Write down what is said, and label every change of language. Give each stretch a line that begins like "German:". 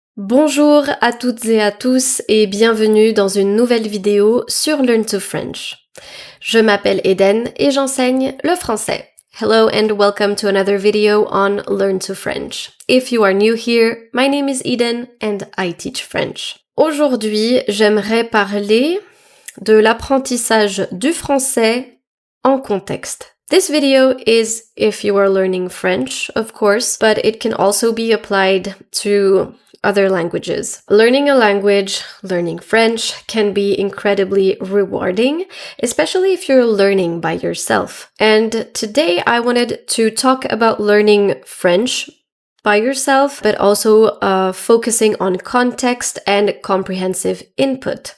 French: Bonjour à toutes et à tous et bienvenue dans une nouvelle vidéo sur Learn to French. Je m'appelle Eden et j'enseigne le français.
English: Hello and welcome to another video on Learn to French. If you are new here, my name is Eden and I teach French.
French: Aujourd'hui, j'aimerais parler de l'apprentissage du français en contexte.
English: This video is if you are learning French, of course, but it can also be applied to other languages. Learning a language, learning French, can be incredibly rewarding, especially if you're learning by yourself. And today I wanted to talk about learning French by yourself, but also focusing on context and comprehensive input.